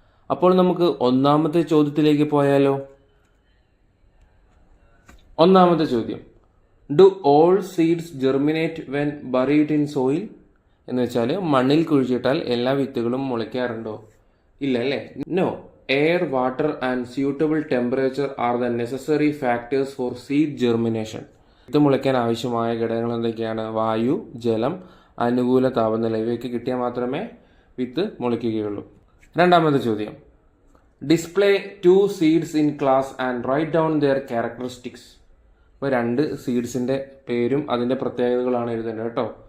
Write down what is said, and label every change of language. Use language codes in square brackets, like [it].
[ml] അപ്പോൾ നമുക്ക് ഒന്നാമത്തെ ചോദ്യത്തിലേക്ക് പോയാലോ. ഒന്നാമത്തെ ചോദ്യം, [en] Do all seeds germinate when buried in soil? [ml] എന്ന് വെച്ചാൽ മണ്ണിൽ കുഴിച്ചിട്ടാൽ എല്ലാ വിത്തുകളും മുളയ്ക്കാറുണ്ടോ? ഇല്ല അല്ലേ? No. [en] Air, water and suitable temperature are the necessary factors for seed germination. [ml] വിത്ത് മുളയ്ക്കാൻ ആവശ്യമായ ഘടകങ്ങൾ എന്തൊക്കെയാണ്? വായു, ജലം, അനുകൂല താപനില ഇവയൊക്കെ കിട്ടിയാൽ മാത്രമേ വിത്ത് മുളയ്ക്കുകയുള്ളൂ. രണ്ടാമത്തെ ചോദ്യം, [en] Display 2 seeds in class and write down their characteristics. [ml] ഇപ്പോൾ 2 സീഡ്സിൻ്റെ പേരും അതിൻ്റെ പ്രത്യേകതകളാണ് എഴുതേണ്ടത് കേട്ടോ.